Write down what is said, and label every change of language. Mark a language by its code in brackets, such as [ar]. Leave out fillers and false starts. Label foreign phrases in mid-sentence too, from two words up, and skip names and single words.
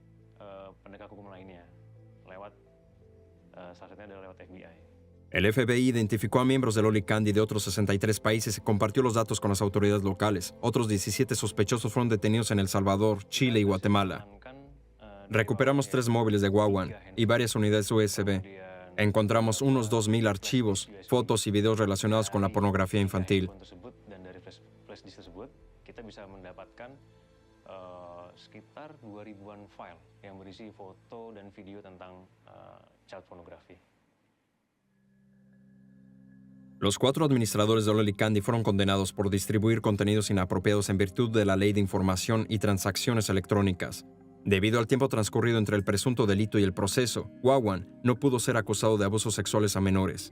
[es] El FBI identificó a miembros de Loli Candy de otros 63 países y compartió los datos con las autoridades locales. Otros 17 sospechosos fueron detenidos en El Salvador, Chile y Guatemala. Recuperamos 3 móviles de Wawan y varias unidades USB. Encontramos unos 2,000 archivos, fotos y videos relacionados con la pornografía infantil. [id] Sekitar 2.000-an file yang berisi foto dan video tentang [en] child pornography. [es] Los 4 administradores de Loli Candy fueron condenados por distribuir contenidos inapropiados en virtud de la Ley de Información y Transacciones Electrónicas. Debido al tiempo transcurrido entre el presunto delito y el proceso, Wawan no pudo ser acusado de abusos sexuales a menores.